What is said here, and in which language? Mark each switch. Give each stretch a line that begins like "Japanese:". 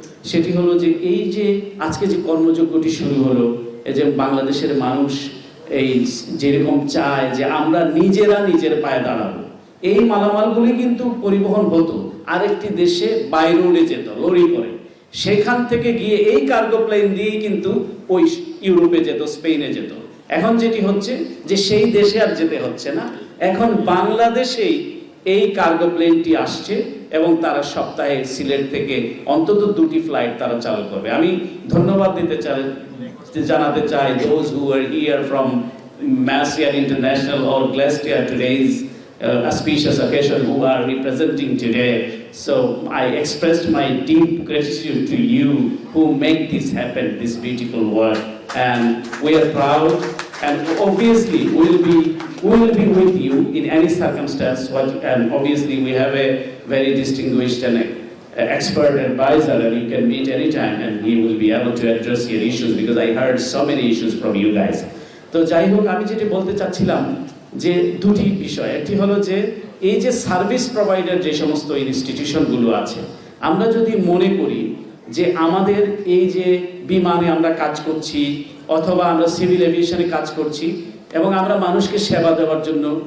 Bangla: সেটি হলো যে এই যে আজকে যে কর্মযজ্ঞটি শুরু হলো, এই যে বাংলাদেশের মানুষ এই যেরকম চায় যে আমরা নিজেরা নিজের পায়ে দাঁড়াবো, এই মালামালগুলি কিন্তু পরিবহন হতো আরেকটি দেশে, বাই রোডে যেত লরি করে, সেখান থেকে গিয়ে এই কার্গো প্লেন দিয়েই কিন্তু ওই ইউরোপে যেত, স্পেনে যেত। এখন যেটি হচ্ছে যে সেই দেশে আর যেতে হচ্ছে না, এখন বাংলাদেশেই এই কার্গো প্লেনটি আসছে এবং তারা সপ্তাহে সিলেট থেকে অন্তত 2টি ফ্লাইট তারা চালু করবে। আমি ধন্যবাদ জানাতে চাই
English: those who are here from Massier International or Glacier today's auspicious occasion, who are representing today. So I expressed my deep gratitude to you who make this happen, this beautiful work, and we are proud, and obviously we will be with you in any circumstance. And obviously we have a very distinguished and expert advisor, and you can meet anytime and he will be able to address your issues, because I heard so many issues from you guys.
Bangla: তো যাই হোক, আমি যেটি বলতে চাচ্ছিলাম যে দুটি বিষয়। একটি হলো যে এই যে সার্ভিস প্রোভাইডার যে সমস্ত ইনস্টিটিউশনগুলো আছে, আমরা যদি মনে করি যে আমাদের এই যে বিমানে আমরা কাজ করছি অথবা আমরা সিভিল এভিয়েশনে কাজ করছি এবং আমরা মানুষকে সেবা দেওয়ার জন্য